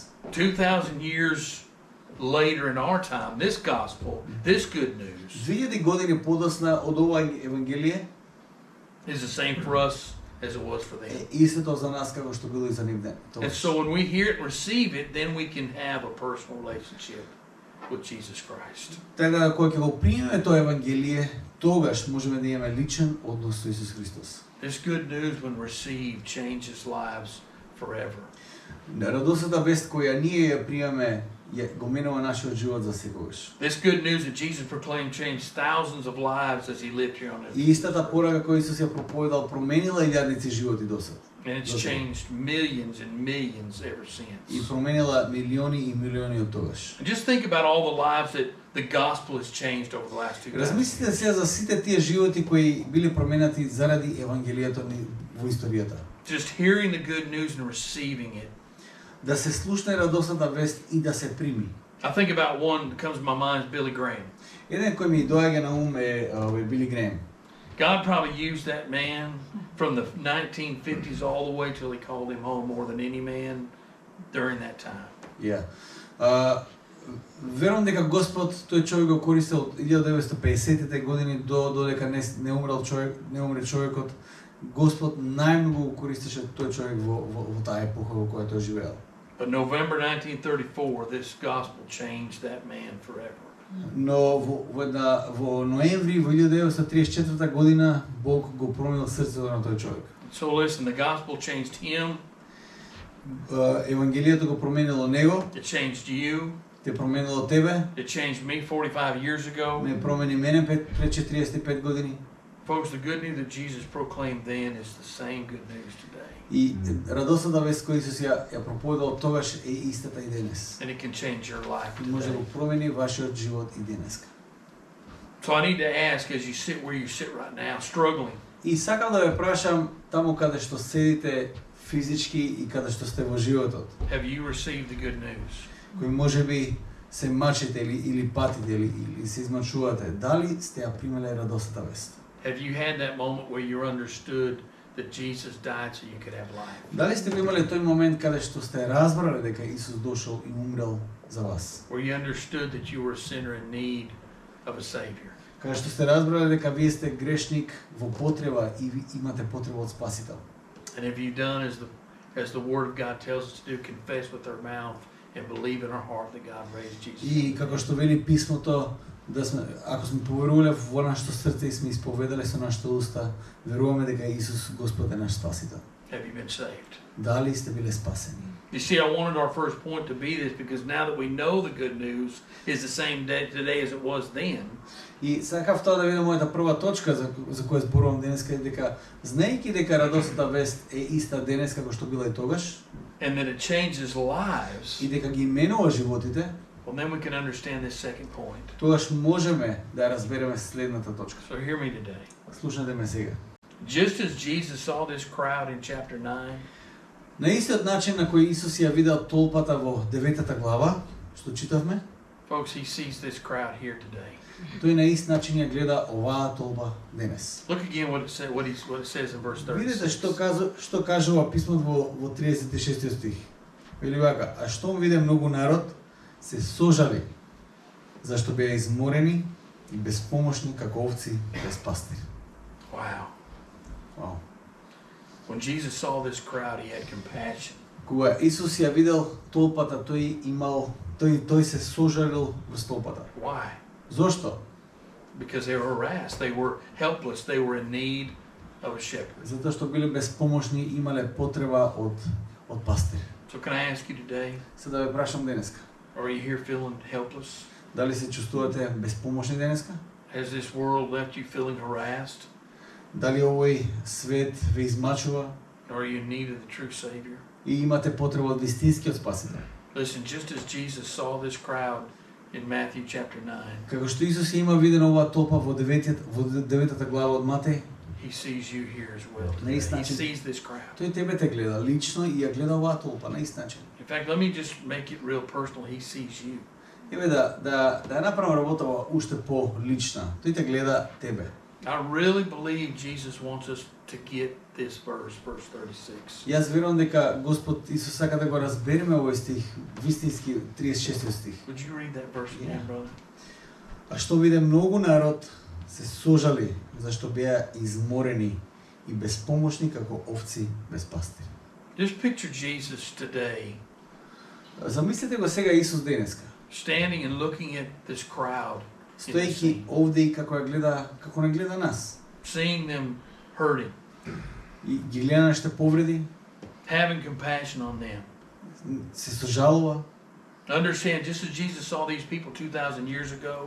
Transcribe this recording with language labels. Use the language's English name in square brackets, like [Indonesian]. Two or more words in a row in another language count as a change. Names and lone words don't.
[English] 2,000 years later in our time, this gospel, this good news, [Macedonian] 2000 години подосна од ова евангелие [English] is the same for us as it was for them. [Macedonian] е истото за нас како што било и за нив ден. [English] And so when we hear it and receive it, then we can have a personal relationship with Jesus Christ. [Macedonian] Така да кога ќе го примеме тоа евангелие, тогаш можеме да имаме личен однос со Исус Христос. [English] This good news, when received, changes lives forever. [Macedonian] Радосната вест која ние ја пријаме го менува нашиот живот за секогаш. [English] This good news that Jesus proclaimed changed thousands of lives as he lived here on [Macedonian] И [English] earth. [Macedonian] истата порака која Исус ја проповедал променила илјадници животи досад. [English] And it's Okay. changed millions and millions ever since. [Macedonian] И променила милиони и милиони од тогаш. [English] And just think about all the lives that the gospel has changed over the last 2,000 [Macedonian] Размислите [English] years. [Macedonian] сега за сите тие животи кои били променати заради евангелието ни во историјата. [English] Just hearing the good news and receiving it. [Macedonian] Да се слушне радосната вест и да се прими. [English] I think about one that comes to my mind is Billy Graham. [Macedonian] Еден кој ми доаѓа на ум е Били Греем. [English] God probably used that man from the 1950s all the way till he called him home more than any man during that time. Ja. [Macedonian] Верувам дека Господ тој човек го користел од 1950-тите години до додека не умре човекот. Господ најмногу го користеше тој човек во таа епоха во која тој живеел. [English] But November 1934, this gospel changed that man forever. [Macedonian] Но во ноември во 1934 година Бог го променил срцето на тој човек. [English] So listen, the gospel changed him, [Macedonian] Евангелието го променило него, [English] it changed you, [Macedonian] те променило тебе, [English] it changed me 45 years ago. [Macedonian] ме промени мене пред 45 години. [English] Folks, the good news that Jesus proclaimed then is the same good news today. [Macedonian] И радосната вест која Исус ја проповедал тогаш е истата и денес. [English] And it can change your life [Macedonian] И може да [English] today. [Macedonian] го промени вашиот живот и денеска. [English] So I need to ask, as you sit where you sit right now, struggling, [Macedonian] И сакам да ве прашам таму каде што седите физички и каде што сте во животот, [English] have you received the good news? [Macedonian] кои можеби се мачите или патите или се измачувате, дали сте ја примеле радосната вест? [English] Have you had that moment where you understood that Jesus died so you could have life? [Macedonian] Дали сте го имале тој момент каде што сте разбрале дека Исус дошол и умрел за вас? [English] Where you understood that you were a sinner in need of a Savior? [Macedonian] Кај што сте разбрале дека вие сте грешник во потреба и имате потреба од Спасител. [English] And if you've done as the Word of God tells us to do, confess with our mouth and believe in our heart that God raised Jesus. [Macedonian] И како што вели писмото, да сме, ако сме поверувале во нашето срце и сме исповедале со нашите уста, веруваме дека Исус Господ е наш Спасител. [English] Have you been saved? [Macedonian] Дали сте биле спасени? [English] You see, I wanted our first point to be this because now that we know the good news is the same day today as it was then. [Macedonian] И сакав тоа да биде мојата прва точка за која зборувам денеска, е дека знаејќи дека радосната вест е иста денес како што била и тогаш, [English] And that it changes lives, [Macedonian] и дека ги менува животите, [English] well, then we can understand this second point. [Macedonian] тогаш можеме да разбереме следната точка. [English] So hear me today. [Macedonian] Слушнете ме сега. [English] Just as Jesus saw this crowd in chapter 9, [Macedonian] На истиот начин на кој Исус ја видел толпата во 9-та глава, што читавме, [English] folks, he sees this crowd here today. [Macedonian] тој на ист начин ја гледа оваа толпа денес. [English] Look again what it says in verse 36. [Macedonian] Видете што кажува писмото во 36 стих. Вели вака: а штом виде многу народ, се сожали, зашто беа изморени и безпомошни како овци без пастир. [English] Wow. [Macedonian] Вау. [English] When Jesus saw this crowd, he had compassion. [Macedonian] Кога Исус ја видел толпата, тој се сожалил врз толпата. [English] Why? [Macedonian] Зошто? [English] Because they were harassed, they were helpless, they were in need of a shepherd. [Macedonian] Затоа што биле безпомошни, имале потреба од пастир. [English] So can I ask you today, [Macedonian] Се да ве прашам денеска, [English] are you here feeling helpless? [Macedonian] дали се чувствувате безпомошни денеска? [English] Has this world left you feeling harassed? [Macedonian] Дали овој свет ве измачува [English] Or are you in need of the true Savior? [Macedonian] и имате потреба од вистинскиот Спасител? [English] Listen, just as Jesus saw this crowd in Matthew chapter 9, [Macedonian] Како што Исус има видено оваа толпа во 9-та глава од Матеј, [English] he sees you here as well. [Macedonian] На [English] Today. [Macedonian] ист [English] He [Macedonian] начин. [English] sees this crowd. [Macedonian] тој тебе те гледа лично и ја гледа оваа толпа на ист начин. [English] In fact, let me just make it real personal. He sees you. [Macedonian] Еве да ја направам работава уште по-лична. Тој те гледа тебе. [English] I really believe Jesus wants us to get this verse 36. [Macedonian] Јас верувам дека Господ Исус сака да го разбереме овој стих, вистински 36 стих. [English] Would you read that verse again, Yeah. brother? [Macedonian] А што виде многу народ, се сожали, зашто беа изморени и безпомошни како овци без пастир. [English] Just picture Jesus today [Macedonian] Замислете го сега Исус денеска, [English] standing and looking at this crowd, [Macedonian] стоејќи овде и како не гледа нас. [English] seeing them hurting, [Macedonian] И ги гледа нашите повреди, [English] having compassion on them. [Macedonian] се сожалува, [English] Understand, just as Jesus saw these people 2,000 years ago,